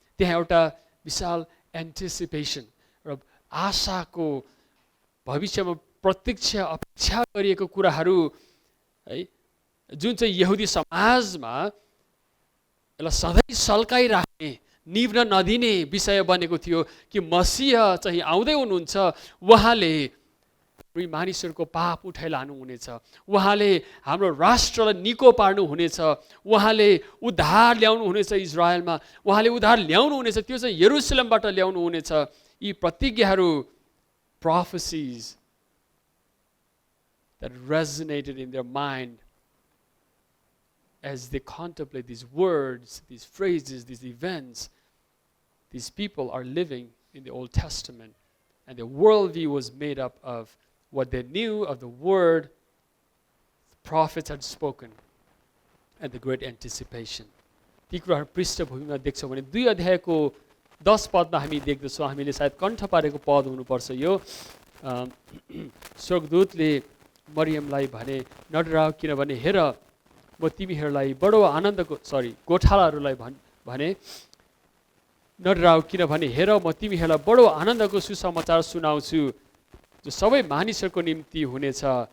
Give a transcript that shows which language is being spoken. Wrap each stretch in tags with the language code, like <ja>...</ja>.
<ne>त्यहाँ एउटा विशाल एन्टिसिपेसन र आशाको, भविष्यमा प्रतीक्षा अपेक्षा गरिएको कुराहरू, है, जुन चाहिँ यहुदी समाजमा यसलाई सधैँ सल्काइराख्ने, निभ्न नदिने विषय बनेको थियो कि मसीह चाहिँ आउँदै हुनुहुन्छ। उहाँले मानिसहरूको पाप उठाइलानु हुनेछ, उहाँले हाम्रो राष्ट्रलाई निको पार्नु हुनेछ, उहाँले उद्धार ल्याउनु हुनेछ इजरायलमा, उहाँले उद्धार ल्याउनु हुनेछ, त्यो चाहिँ यरुसलेमबाट ल्याउनु हुनेछ। यी प्रतिज्ञाहरू,</ne> <en>prophecies that resonated in their mind as they contemplate these words, these phrases, these events. These people are living in the Old Testament, and their worldview was made up of what they knew of the word the prophets had spoken, and the great anticipation.</en> <ne>ती कुराहरू पृष्ठभूमिमा देख्छौँ भने 2 अध्यायको 10 पदमा हामी देख्दछौँ। हामीले सायद कण्ठ पारेको पद हुनुपर्छ यो। स्वर्गदूतले मरियमलाई भने, नडराऊ, किनभने हेर, म तिमीहरूलाई बडो आनन्दको गोठालाहरूलाई भने, नडराऊ, किनभने हेर, म तिमीहरूलाई बडो आनन्दको सुसमाचार सुनाउँछु जो सबै मानिसहरूको निम्ति हुनेछ।</ne>